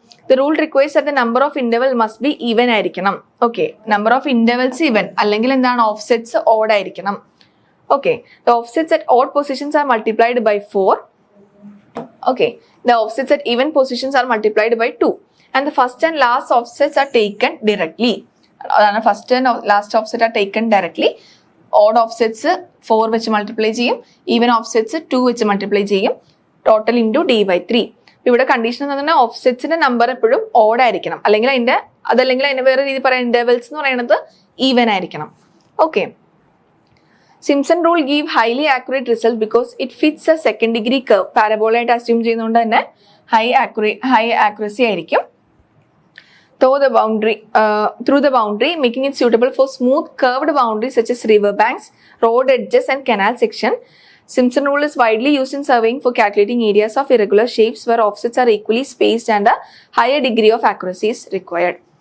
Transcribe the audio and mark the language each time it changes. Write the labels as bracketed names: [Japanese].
[English] The rule requires that the number of interval must be even ആയിരിക്കണം. Okay, number of intervals even [Malayalam] അല്ലെങ്കിൽ എന്താണ്? [English] Offsets odd ആയിരിക്കണം. Okay, the offsets at odd positions are multiplied by 4. Okay, the offsets at even positions are multiplied by 2 and the first and last offsets are taken directly. First and last offset are taken directly. [Malayalam] Odd offsets 4 വെച്ച് multiply ചെയ്യും, even offsets 2 വെച്ച് multiply ചെയ്യും, total into d/3. ഇവിടെ condition എന്ന് പറഞ്ഞാൽ ഓഫ്സെറ്റ്സിന്റെ number എപ്പോഴും odd ആയിരിക്കണം, അല്ലെങ്കിൽ അതിന്റെ വേറെ രീതി പറയാം ഇന്റർവെൽസ് എന്ന് പറയുന്നത് ഈവൻ ആയിരിക്കണം. [English] Okay, Simpson rule give highly accurate result because it fits a second degree curve. [Malayalam] Parabola ആയിട്ട് assume ചെയ്യുന്നതുകൊണ്ട് തന്നെ high accuracy ആയിരിക്കും. [English] Through the boundary, making it suitable for smooth curved boundaries such as river banks, road edges and canal section. Simpson rule is widely used in surveying for calculating areas of irregular shapes where offsets are equally spaced and a higher degree of accuracy is required.